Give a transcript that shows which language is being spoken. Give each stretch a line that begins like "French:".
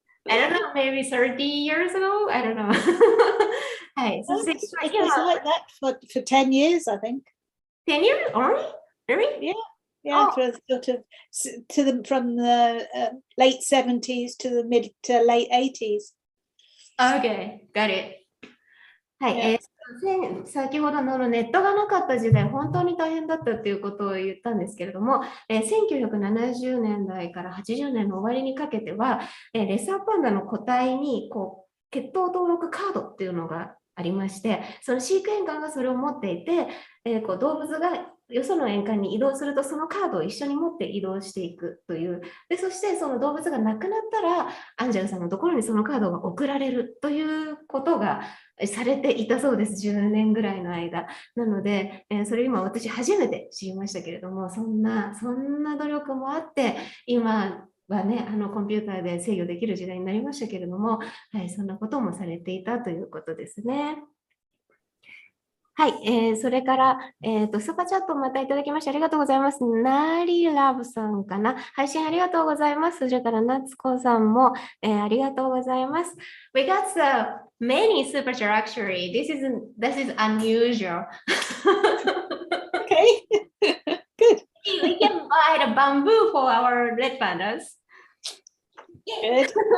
English: I don't know, maybe 30 years ago? I don't know.
Japanese: はい。そして、
English: it was like that for 10 years, I think. 10 years only? Really? Yeah, for sort of from the late 70s to the mid to late 80s. Okay, got it.
Japanese: はい、先ほどのネットがなかった時代、本当に大変だったということを言ったんですけれども、1970年代から80年の終わりにかけては、レッサーパンダの個体に血統登録カードっていうのがありまして、その飼育員官がそれを持っていて、動物がよその園間に移動すると、そのカードを一緒に持って移動していくという。で、そしてその動物が亡くなったら、アンジェラさんのところにそのカードが送られるということがされていたそうです。 10年ぐらいの間。なので、それ今私初めて知りましたけれども、そんな努力もあって、今はね、コンピューターで制御できる時代になりましたけれども、はい、そんなこともされていたということですね。はい、それから、スーパーチャットまたいただきましてありがとうございます。ナリラブさんかな。配信ありがとうございます。それからナツコさんも、ありがとうございます。
English: We got many super chat actually. This is unusual. Okay, good. We can buy the bamboo for our red pandas. Good.